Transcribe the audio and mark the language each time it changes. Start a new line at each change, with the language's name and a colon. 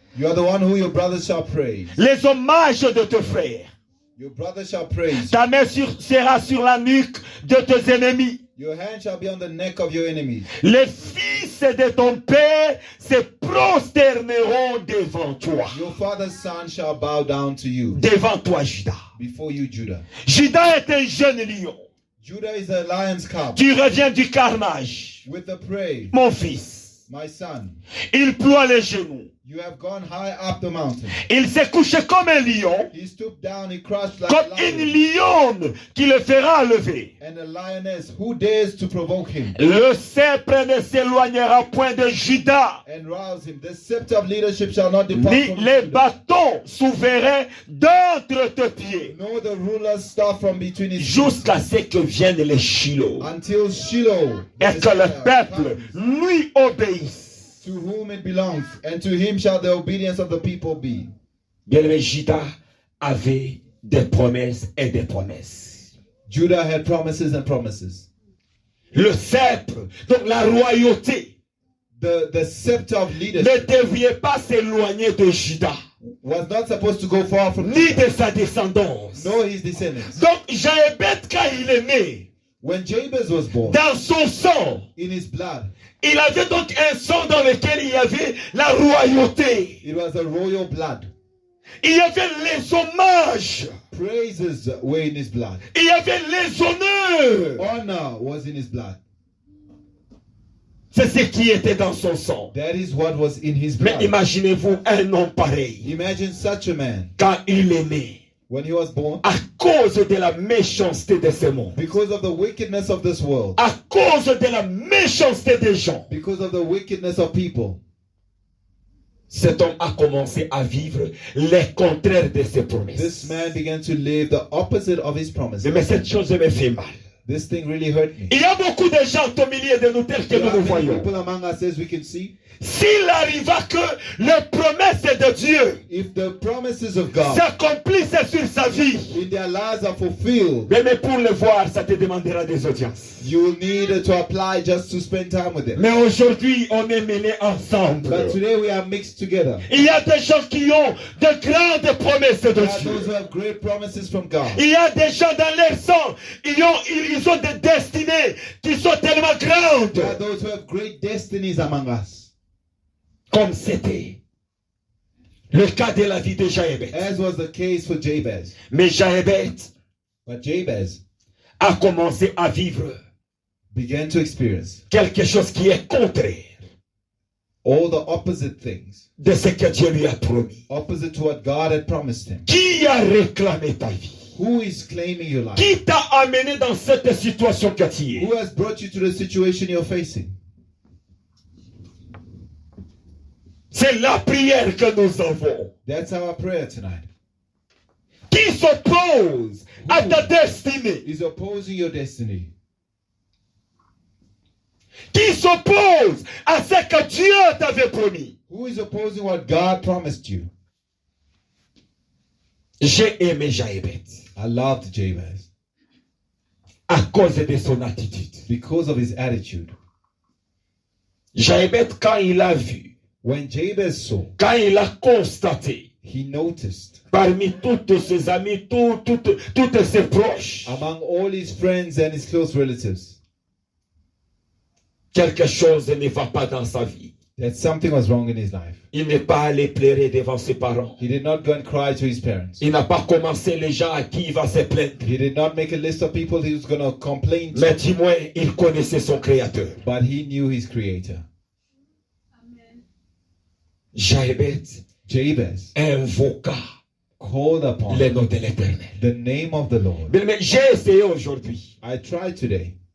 English: you are the one who your brothers shall praise.
French: Les hommages de tes frères.
English: Your brothers shall praise.
French: Ta main sera sur la nuque de tes ennemis.
English: Your hand shall be on the neck of your enemies.
French: Les fils de ton père se prosterneront devant toi.
English: Your father's son shall bow down to you.
French: Devant toi, Juda.
English: Before you, Judah.
French: Juda est un jeune lion.
English: Judah is a lion's cub.
French: Tu reviens du carnage.
English: With the prey,
French: Mon fils,
English: my son,
French: il ploie les genoux.
English: you have gone high up the mountain.
French: Il s'est couché comme un lion,
English: He stooped down, he crouched like
French: comme
English: a
French: une
English: lion.
French: lionne qui le fera lever.
English: And a lioness, who dares to provoke him
French: Le sceptre ne s'éloignera point de Juda,
English: and rouse him? The scepter of leadership shall not depart
French: ni
English: from
French: les
English: Judah,
French: bâtons souverains d'entre tes pieds,
English: nor the ruler's staff from between his feet,
French: jusqu'à ce que viennent les Shiloh,
English: until Shiloh,
French: et
English: the
French: que le
English: Messiah,
French: peuple
English: comes,
French: lui obéisse.
English: to whom it belongs, and to him shall the obedience of the people be.
French: Bien-aimé, Juda avait des promesses et des promesses.
English: Judah had promises and promises.
French: Le sceptre, donc la royauté,
English: The scepter of
French: ne
English: leadership
French: devait pas s'éloigner de Juda,
English: was not supposed to go far from
French: ni
English: Judah,
French: de sa descendance.
English: nor his descendants.
French: Donc, Jaébet, quand il est né,
English: When Jabez was born,
French: dans son sang,
English: in his blood,
French: il avait donc un sang dans lequel il y avait la royauté.
English: it was a royal blood.
French: Il y avait les hommages.
English: Praises were in his blood.
French: Il y avait les honneurs.
English: Honor was in his blood.
French: C'est ce qui était dans son sang.
English: That is what was in his
French: Mais
English: blood.
French: imaginez-vous un homme pareil.
English: Imagine such a man
French: Quand il est né,
English: when he was born,
French: à cause de la méchanceté de ce monde,
English: because of the wickedness of this world,
French: à cause de la méchanceté des gens,
English: because of the wickedness of people,
French: cet homme a commencé à vivre les contraires de ses
English: this
French: promesses.
English: man began to live the opposite of his promises.
French: Mais cette chose me fait mal.
English: This thing really hurt me.
French: Il y a beaucoup de gens au milieu de nous tels que
English: There
French: nous
English: are
French: le
English: many
French: voyons.
English: people among us as we can see.
French: S'il arriva que les promesses de Dieu
English: If the promises of God
French: s'accomplissent sur sa vie,
English: in their lives are fulfilled,
French: mais pour le voir, ça te demandera des audiences.
English: you will need to apply just to spend time with them.
French: Mais aujourd'hui, on est mêlés ensemble.
English: But today we are mixed together.
French: Il y a des gens qui ont de grandes promesses de
English: There are those
French: Dieu.
English: who have great promises from God.
French: Il y a des gens dans leur sang, ils ont des destinées qui sont tellement
English: There are
French: grandes.
English: those who have great destinies among us.
French: Comme c'était le cas de la vie de Jaébet.
English: As was the case for Jabez.
French: Mais Jaébet
English: But Jabez
French: a commencé à vivre
English: began to experience
French: quelque chose qui est contraire.
English: All the opposite things.
French: de ce que Dieu lui a promis.
English: Opposite to what God had promised him.
French: Qui a réclamé ta vie?
English: Who is claiming your life?
French: Qui t'a amené dans cette situation que tu es?
English: Who has brought you to the situation you're facing?
French: C'est la prière que nous avons.
English: That's our prayer tonight.
French: Qui s'oppose à ta destinée?
English: Is opposing your destiny.
French: Qui s'oppose à ce que Dieu t'avait promis?
English: Who is opposing what God promised you?
French: J'ai aimé Jaébet
English: I loved Jabez
French: à cause de son attitude.
English: because of his attitude.
French: Jaébet, quand il a vu,
English: When Jabez saw,
French: quand il a constaté,
English: he noticed
French: parmi tous ses amis, toutes ses proches,
English: among all his friends and his close relatives
French: quelque chose ne va pas dans sa vie.
English: that something was wrong in his life.
French: Il n'est pas allé pleurer devant ses parents.
English: He did not go and cry to his parents.
French: Il n'a pas commencé les gens à qui il va se plaindre.
English: He did not make a list of people he was going to complain to,
French: Mais du moins, il connaissait son Créateur.
English: but he knew his creator.
French: Jaébet
English: Jabez
French: invoqua
English: called upon
French: le nom de l'Éternel.
English: the name of the Lord.
French: Mais j'ai essayé aujourd'hui,
English: I tried today